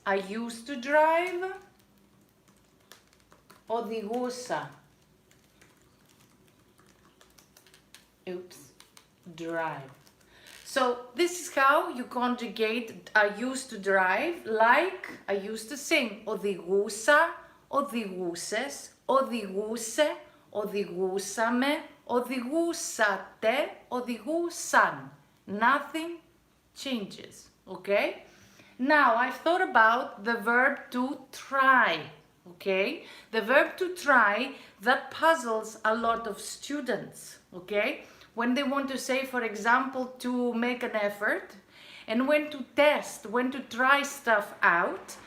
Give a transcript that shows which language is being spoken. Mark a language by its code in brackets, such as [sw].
[en] I used to drive. [el] Οδηγούσα. [en] Oops. Drive. So this is how you conjugate I used to drive like I used to sing. [el] Οδηγούσα, οδηγούσες, οδηγούσε, οδηγούσαμε, οδηγούσατε, οδηγούσαν. [en] Nothing changes, okay? Now I've thought about the verb to try, okay? The verb to try that puzzles a lot of students, okay? When they want to say, for example, to make an effort, and when to test, when to try stuff out.